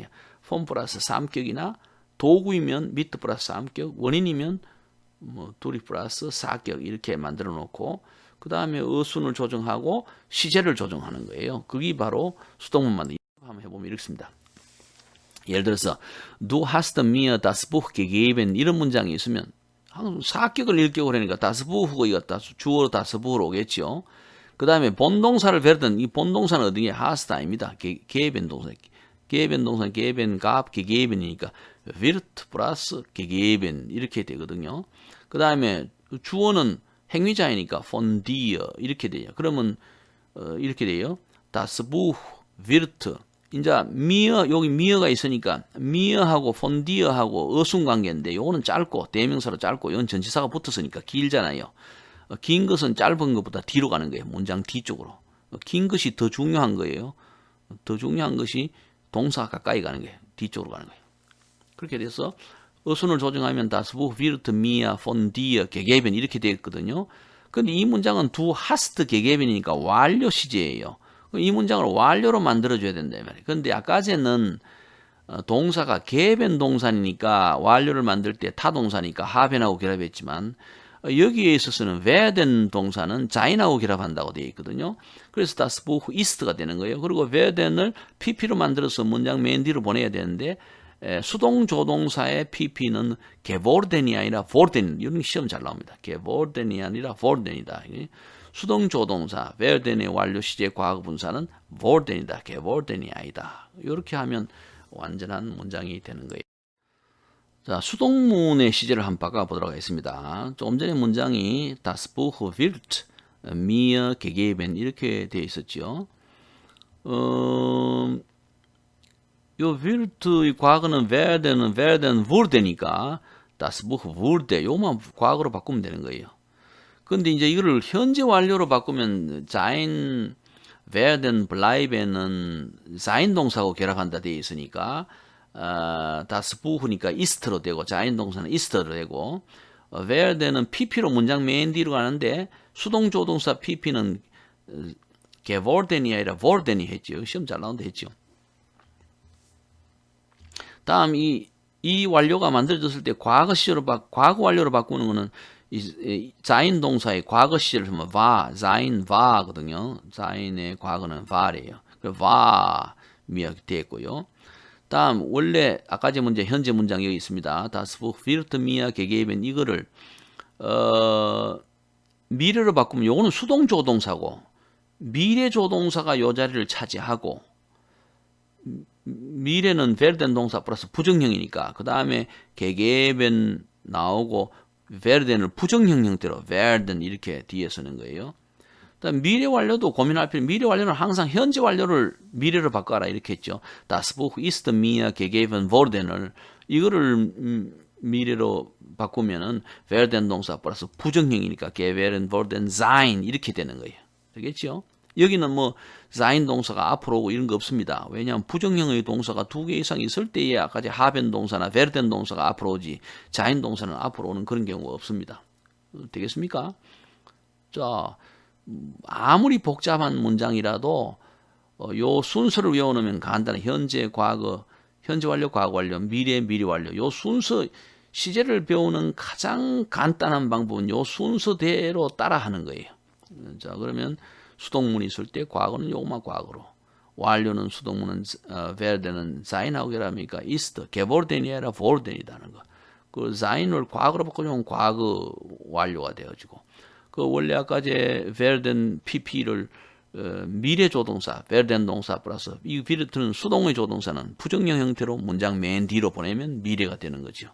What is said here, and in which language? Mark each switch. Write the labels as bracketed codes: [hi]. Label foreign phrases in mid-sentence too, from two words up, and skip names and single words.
[ko] form 플러스 3격이나 도구이면 mit 플러스 3격, 원인이면 뭐 durch 플러스 4격 이렇게 만들어 놓고 그 다음에 어순을 조정하고 시제를 조정하는 거예요. 그게 바로 수동문 만들기. 한번 해보면 이렇습니다. 예를 들어서 [de] Du hast mir das Buch gegeben [ko] 이런 문장이 있으면 항상 4격을 일격으로 하니까 [de] das Buch [ko] 가 이거 주어로 [de] das Buch [ko] 로 오겠죠. 그 다음에 본동사를 werden 이 본동사는 어디에 hast 아닙니다. geben 동사. geben 동사 [de] geben gab gegeben [ko] 이니까 wird 플러스 gegeben 이렇게 되거든요. 그 다음에 주어는 행위자이니까 [de] von dir [ko] 이렇게 돼요. 그러면 이렇게 돼요. [de] Das Buch wird [ko] 이제 mir 여기 mir가 있으니까 mir하고 [de] von dir [ko] 하고 어순 관계인데 요거는 짧고 대명사로 짧고 이건 전치사가 붙었으니까 길잖아요. 긴 것은 짧은 것보다 뒤로 가는 거예요. 문장 뒤쪽으로. 긴 것이 더 중요한 거예요. 더 중요한 것이 동사가 가까이 가는 거예요. 뒤쪽으로 가는 거예요. 그렇게 돼서 어순을 조정하면 [de] das Buch wird mir von dir gegeben [ko] 이렇게 되었거든요. 근데 이 문장은 [de] du hast gegeben [ko] 이니까 완료 시제예요. 이 문장을 완료로 만들어줘야 된다 말이에요. 그런데 아까제는 동사가 geben 동사니까 완료를 만들 때 타동사니까 haben하고 결합했지만 여기에 있어서는 werden 동사는 sein하고 결합한다고 되어 있거든요. 그래서 [de] das Buch ist [ko] 가 되는 거예요. 그리고 werden을 pp로 만들어서 문장 맨 뒤로 보내야 되는데 수동 조동사의 pp는 geworden이 아니라 worden 이런 시험 잘 나옵니다. geworden이 아니라 worden이다. 수동 조동사 werden의 완료 시제 과거 분사는 woulden이다. geworden이 아니다. 이렇게 하면 완전한 문장이 되는 거예요. 자, 수동문의 시제를 한번 바꿔보도록 하겠습니다. 조금 전에 문장이 [de] das Buch wird mir gegeben [ko] 이렇게 되어 있었죠. 요 wirt의 과거는 [de] werden wurde [ko] 니까 [de] das Buch wurde [ko] 요만 과거로 바꾸면 되는 거예요. 근데 이제 이거를 현재 완료로 바꾸면 [de] sein, werden, [ko] bleiben은 sein 동사하고 결합한다 되어 있으니까 [de] das Buch [ko] 니까 ist로 되고 sein 동사는 ist로 되고 werden은 pp로 문장 맨 뒤로 가는데 수동 조동사 pp는 geworden이 아니라 worden이 했죠. 시험 잘 나온다 했죠. 다음 이 완료가 만들어졌을 때 과거 완료로 바꾸는 거는 이 sein 동사의 과거 시제를 하면 [de] war, sein, [ko] war거든요. sein의 과거는 war이에요. war 미역 됐고요. 다음 원래 아까 제 문제 현재 문장 여기 있습니다. [de] Das Buch wird mir gegeben [ko] 이거를 미래로 바꾸면 요거는 수동 조동사고 미래 조동사가 요 자리를 차지하고 미래는 werden 동사 플러스 부정형이니까 그 다음에 gegeben 나오고 werden을 부정형 형태로 werden 이렇게 뒤에 쓰는 거예요. 그다음 미래 완료도 고민할 필요. 미래 완료는 항상 현재 완료를 미래로 바꿔라 이렇게 했죠. [de] Das Buch ist mir gegeben worden [ko] 을 이거를 미래로 바꾸면은 werden 동사 플러스 부정형이니까 [de] gewähren worden sein [ko] 이렇게 되는 거예요. 되겠죠? 여기는 뭐 sein 동사가 앞으로 오고 이런 거 없습니다. 왜냐하면 부정형의 동사가 2개 이상 있을 때에 아까 haben 동사나 werden 동사가 앞으로 오지 sein 동사는 앞으로 오는 그런 경우가 없습니다. 되겠습니까? 자, 아무리 복잡한 문장이라도 요 순서를 외워놓으면 간단해. 현재, 과거, 현재 완료, 과거 완료, 미래, 미래 완료. 요 순서 시제를 배우는 가장 간단한 방법은 요 순서대로 따라하는 거예요. 자, 그러면 수동문이 있을 때 과거는 요것만 과거로, 완료는 수동문은 werden은 sein하고 결합하니까 ist, geworden이 아니라 worden이라는 거. 그 sein을 과거로 바꾸면 과거 완료가 되어지고, 그 원래 아까 제 werden pp를 미래 조동사, werden 동사 플러스 이 wirt는 수동의 조동사는 부정형 형태로 문장 맨 뒤로 보내면 미래가 되는 거죠.